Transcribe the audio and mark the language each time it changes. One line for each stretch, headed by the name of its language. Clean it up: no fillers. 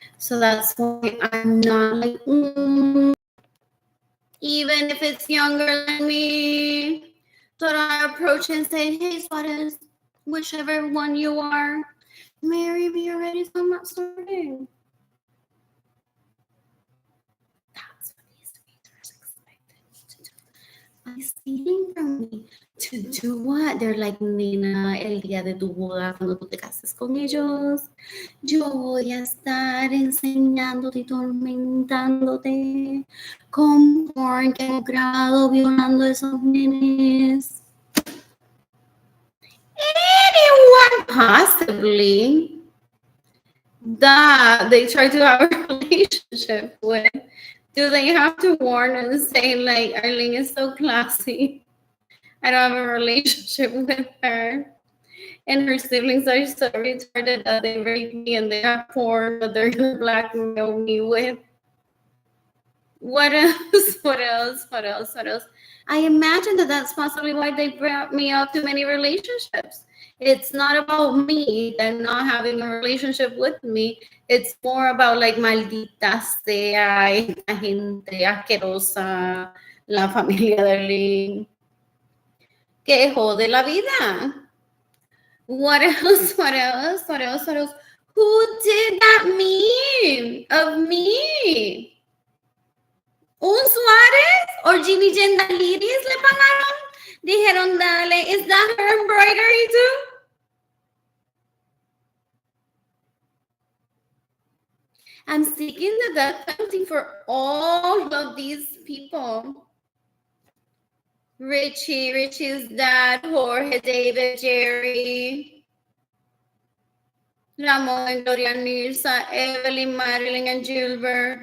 English: So that's why I'm not like, even if it's younger than me. So I approach and say, hey, Suarez, whichever one you are, Mary, be ready, so I'm not starting. That's what these haters expected to do. By stealing from me. To do what?
Spanish: They're like, nena, el día de tu boda, cuando tú te cases con ellos, yo voy a estar enseñándote y tormentándote con porn que hemos grabado violando a esos nenes.
English: Anyone possibly that they try to have a relationship with, do they have to warn and say, like, Arlene is so classy, I don't have a relationship with her, and her siblings are so retarded that they rape me and they have porn that they're gonna blackmail me with? What else? What else? What else? What else? I imagine that that's possibly why they brought me up to many relationships. It's not about me and not having a relationship with me. It's more about like
Spanish: maldita sea, esta gente asquerosa, la familia de Arlene, que jode la vida.
English: What else? What else? What else? What else? Who did that meme of me?
Spanish: ¿Un Suárez or Jimmy Jendaliris le pagaron? Dijeron, dale,
English: is that her embroidery too? I'm seeking the death penalty for all of these people. Richie's dad, Jorge, David, Jerry, Ramon, Gloria, Nilsa, Evelyn, Marilyn, and Gilbert.